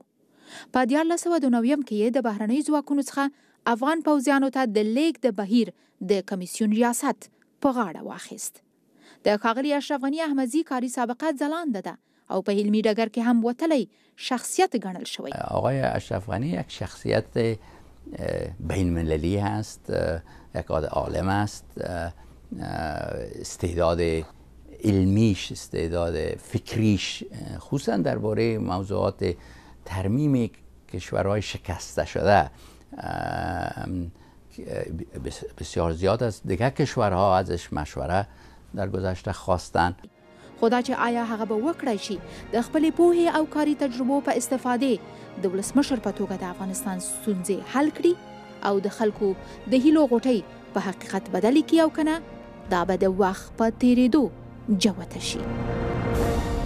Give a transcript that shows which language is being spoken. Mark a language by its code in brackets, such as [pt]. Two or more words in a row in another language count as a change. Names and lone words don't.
[ps] په 1999 کې یې د بهرنۍ ځواکونو څخه افغان پوځیانو ته د لیږد د بهیر د کمیسیون ریاست په غاړه واخیست. د ښاغلي اشرف غنی احمدزي کاري سابقه ځلانده ده او په علمی ډګر کې هم وتلی شخصیت گڼل شوی. [fa] آقای اشرف غنی یک شخصیت بین المللی هست، یک عالم است، استعداد علمیش، استعداد فکریش خصوصا درباره موضوعات ترمیم کشورهای شکسته شده بسیار زیاد است. دیگر کشورها ازش مشوره در گذشته خواستن. [ps] خدا چې آیا هغه به وکړای شي د خپلې پوهې او کاري تجربو په استفادې د ولسمشر په توګه د افغانستان ستونزې حل کړي او د خلکو د هیلو غوټۍ په حقیقت بدلې کړي او کنه دا به د وخت په تیریدو جوته شي.